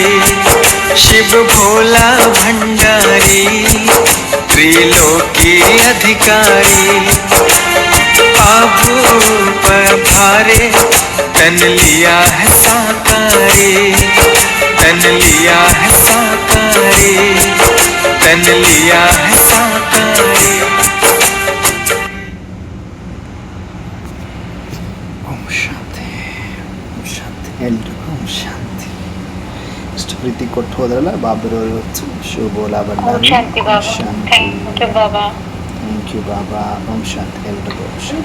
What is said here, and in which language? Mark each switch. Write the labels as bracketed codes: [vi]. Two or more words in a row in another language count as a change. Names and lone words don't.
[hi] शिव भोला भंडारी त्रिलोकी अधिकारी, आभूर पधारे तन लिया है साकारी। तन लिया है साकारी, तन लिया है साकारी। [kn] ಓಂ ಶಾಂತಿ, ಓಂ ಶಾಂತಿ, ಎಲ್ರಿಗೂ ಓಂ ಶಾಂತಿ. ಇಷ್ಟು ಪ್ರೀತಿ ಕೊಟ್ಟು ಹೋದ್ರಲ್ಲ ಬಾಬರವರು ಇವತ್ತು. ಶಿವ ಬೋಲಾ ಓಂ ಭಂಡಾರಿ. ಶಾಂತಿ ಓಂ ಬಾಬಾ. ಶಾಂತಿ. [en] thank you Baba. thank you Baba. [kn] ಓಂ ಶಾಂತಿ ಎಲ್ರಿಗೂ ಓಂ ಶಾಂತಿ.